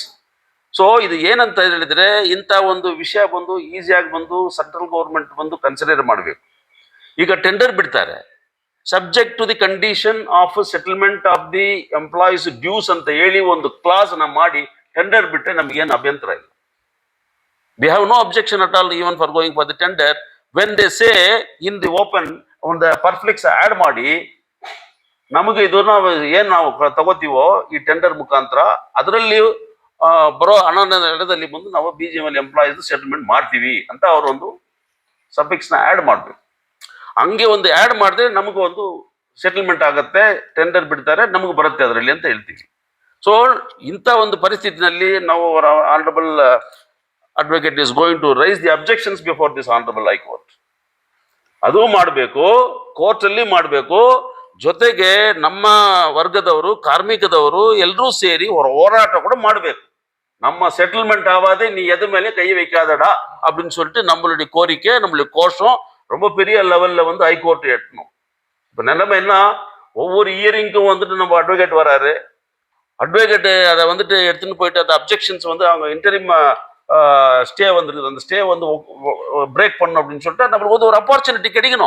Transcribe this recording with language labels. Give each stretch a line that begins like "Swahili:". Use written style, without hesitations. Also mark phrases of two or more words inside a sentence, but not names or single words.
Kannada: ಸೊ ಇದು ಏನಂತ ಹೇಳಿದ್ರೆ, ಇಂಥ ಒಂದು ವಿಷಯ ಬಂದು ಈಸಿಯಾಗಿ ಬಂದು
English: central government
Kannada: ಬಂದು ಕನ್ಸಿಡರ್ ಮಾಡಬೇಕು. ಈಗ ಟೆಂಡರ್ ಬಿಡ್ತಾರೆ,
English: subject to the condition of settlement of the employees dues
Kannada: ಅಂತ ಹೇಳಿ ಒಂದು ಕ್ಲಾಸ್ ನ ಮಾಡಿ ಟೆಂಡರ್ ಬಿಟ್ಟರೆ ನಮಗೇನು ಅಭ್ಯಂತರ ಇಲ್ಲ.
English: we have no objection at all even for going for the tender. when they say in the open
Kannada: ಒಂದು
English: perflex add
Kannada: ಮಾಡಿ ನಮಗೆ ಇದನ್ನ ಏನು ನಾವು ತಗೋತೀವೋ ಈ ಟೆಂಡರ್ ಮುಖಾಂತರ ಅದರಲ್ಲಿ ಬರೋ ಹಣದಲ್ಲಿ ಬಂದು ನಾವು
English: BGML employees settlement
Kannada: ಮಾಡ್ತೀವಿ ಅಂತ ಅವರೊಂದು ಸಫಿಕ್ಸ್ನ ಆ್ಯಡ್ ಮಾಡಬೇಕು. ಹಂಗೆ ಒಂದು ಆ್ಯಡ್ ಮಾಡಿದ್ರೆ ನಮಗೂ ಒಂದು ಸೆಟಲ್ಮೆಂಟ್ ಆಗುತ್ತೆ, ಟೆಂಡರ್ ಬಿಡ್ತಾರೆ, ನಮಗೆ ಬರುತ್ತೆ ಅದರಲ್ಲಿ ಅಂತ ಹೇಳ್ತೀವಿ. ಸೊ ಇಂಥ ಒಂದು ಪರಿಸ್ಥಿತಿನಲ್ಲಿ ನಾವು
English: honourable advocate is going to raise the objections before this honourable high court.
Kannada: ಅದು ಮಾಡಬೇಕು, ಕೋರ್ಟಲ್ಲಿ ಮಾಡಬೇಕು. ಜೊತೆಗೆ ನಮ್ಮ ವರ್ಗದವರು, ಕಾರ್ಮಿಕದವರು ಎಲ್ಲರೂ ಸೇರಿ ಹೋರಾಟ ಕೂಡ ಮಾಡಬೇಕು.
Tamil: நம்ம செட்டில்மெண்ட் ஆகாது, நீ எது மேலே கை வைக்காதடா அப்படின்னு சொல்லிட்டு நம்மளுடைய கோரிக்கை, நம்மளுடைய கோஷம் ரொம்ப பெரிய லெவல்ல வந்து ஹைகோர்ட் எட்டணும். இப்போ நிலைமை என்ன, ஒவ்வொரு இயரிங்க்கும் வந்துட்டு நம்ம அட்வொகேட் வராரு, அட்வொகேட்டு அதை வந்துட்டு எடுத்துன்னு போயிட்டு அந்த அப்ஜெக்ஷன்ஸ் வந்து அவங்க
English: interim stay
Tamil: வந்துருக்குது, அந்த ஸ்டே வந்து பிரேக் பண்ணணும் அப்படின்னு சொல்லிட்டு நம்மளுக்கு வந்து ஒரு ஆப்பர்ச்சுனிட்டி கிடைக்கணும்.